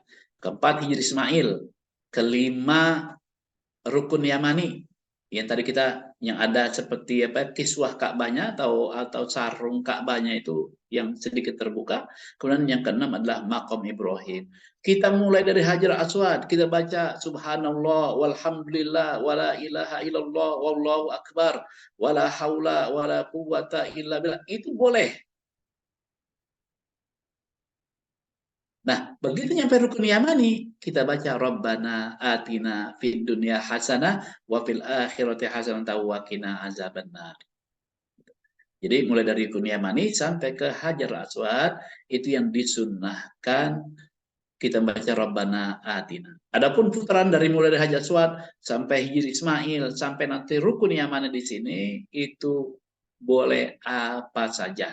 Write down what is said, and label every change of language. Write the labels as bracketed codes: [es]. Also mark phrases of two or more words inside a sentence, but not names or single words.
[id] Keempat Hijri Ismail, kelima Rukun Yamani. Yang tadi kita yang ada seperti apa kiswah Ka'bahnya atau sarung Ka'bahnya itu yang sedikit terbuka. Kemudian yang keenam adalah Maqam Ibrahim. Kita mulai dari Hajar Aswad, kita baca [ar] سبحان الله والحمد لله ولا إله إلا الله والله أكبر ولا حول ولا قوة إلا بالله. [id] Itu boleh. Nah, begitu nyampe rukun Yamani, kita baca [ar] ربنا آتنا في الدنيا حسنة وفي الآخرة حسنة وقنا عذاب النار. [id] Jadi mulai dari rukun Yamani sampai ke Hajar Aswad itu yang disunnahkan kita baca [ar] ربنا آتنا. [id] Adapun putaran dari mulai dari Hajar Aswad sampai Hijri Ismail sampai nanti rukun Yamani di sini itu boleh apa saja.